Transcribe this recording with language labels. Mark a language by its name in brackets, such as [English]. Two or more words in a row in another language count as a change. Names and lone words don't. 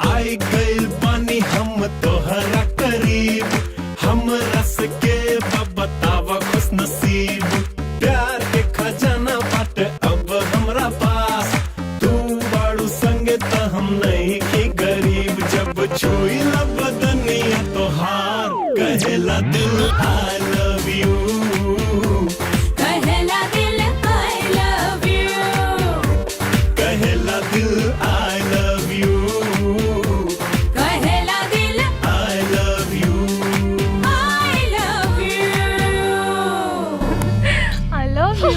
[Bhojpuri] आई गइल पानी हम तोहरा करीब हम रस के बतावा खुश नसीब प्यार के खजाना बाटे अब हमरा पास तू बाड़ू संगे त हम नहीं की गरीब जब छुई ला बदनिया तोहार कहेला दिल [English] I love you [Bhojpuri] कहेला दिल [English] I love you [Bhojpuri] कहेला दिल [English] I love you [Bhojpuri] कहेला दिल [English] I love you I love you I love you.